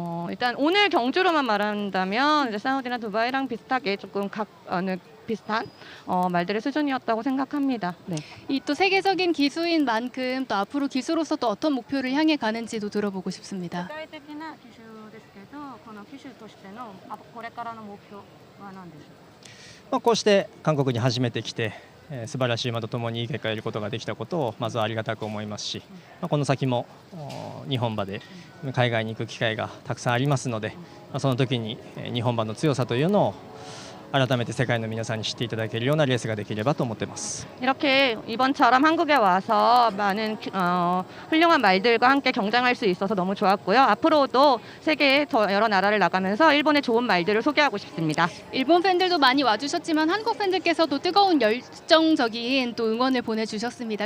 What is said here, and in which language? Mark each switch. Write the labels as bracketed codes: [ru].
[ko] 일단 오늘 경주로만 말한다면 이제 사우디나 두바이랑 비슷하게 조금 비슷한 말들의 수준이었다고 생각합니다. 네. 이 또 세계적인 기수인 만큼 또 앞으로 기수로서 또 어떤 목표를 향해 가는지도 들어보고 싶습니다. [ja] 具体的な機種ですけど、この機種としてのこれからの目標は何でしょうか。こうして韓国に初めて来て、素晴らしい馬とともにいい結果を得ることができたことをまずはありがたく思いますし、この先も日本馬で海外に行く機会がたくさんありますので、その時に日本馬の強さというのを改めて世界の皆さんに知っていただけるようなレースができればと思ってます。 [ko] 이렇게 이번처럼 한국에 와서 많은 훌륭한 말들과 함께 경쟁할 수 있어서 너무 좋았고요. 앞으로도 세계의 더 여러 나라를 나가면서 일본의 좋은 말들을 소개하고 싶습니다. 일본 팬들도 많이 와주셨지만 한국 팬들께서도 뜨거운 열정적인 또 응원을 보내주셨습니다.